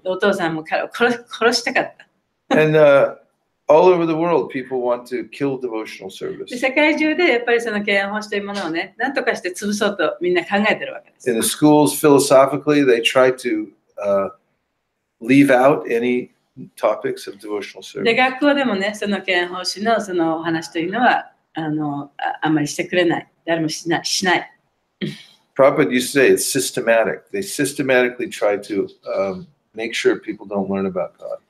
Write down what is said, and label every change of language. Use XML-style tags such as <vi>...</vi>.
<ja>お父さんも彼を殺したかった。</ja> <en>And all over the world, people want to kill devotional</en> <ja>で</ja> <en>service.</en> <ja>世界中でやっぱりその敬愛奉仕というものをね、何とかして潰そうとみんな考えてるわけです。</ja> <en>In the schools, philosophically, they try to leave out any topics of devotional</en> <ja>で、</ja> <en>service.</en> <ja>学校でもね、その敬愛奉仕のそのお話というのはあんまりしてくれない。誰もしない。</ja> <en>Prabhupada used to say it's systematic. They systematically try to make sure people don't learn about God.</en>